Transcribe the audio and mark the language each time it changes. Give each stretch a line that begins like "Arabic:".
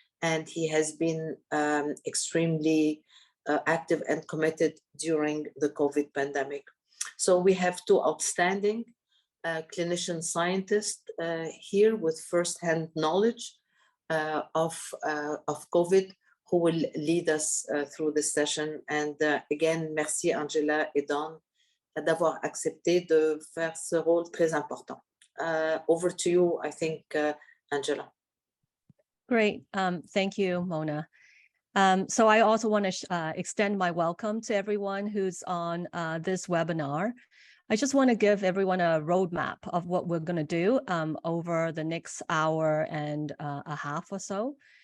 English: And he has been extremely active and committed during the COVID pandemic. So we have two outstanding clinician scientists here with firsthand knowledge of COVID, who will lead us through this session. And again,
French: merci Angela et Don d'avoir accepté de faire ce rôle très important.
English: Over to you, I think, Angela. Great. Thank you, Mona. So I also want to extend my welcome to everyone who's on this webinar. I just want to give everyone a roadmap of what we're going to do over the next hour and a half or so.